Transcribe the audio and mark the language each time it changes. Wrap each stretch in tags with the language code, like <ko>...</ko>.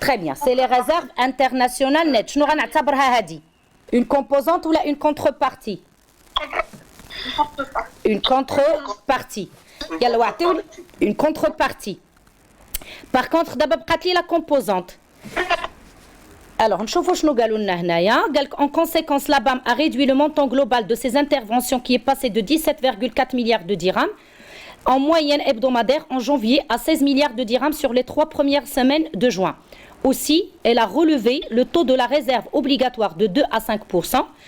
<fr>Très bien, c'est les réserves internationales nettes.</fr> <ar>شنو غنعتبرها هذه?</ar> <fr>Une composante ou là une contrepartie? Une contrepartie.</fr> <ar>يلا واعطيو</ar> <fr>une contrepartie. Par contre, d'abord</fr> <ar>بقات لي</ar> <fr>la composante. Alors,</fr> <ar>نشوفوا شنو قالوا لنا هنايا.</ar> <fr>En conséquence, la BAM a réduit le montant global de ses interventions qui est passé de 17,4 milliards de dirhams en moyenne hebdomadaire en janvier à 16 milliards de dirhams sur les 3 premières semaines de juin. Aussi, elle a relevé le taux de la réserve obligatoire de 2 à 5%.</fr>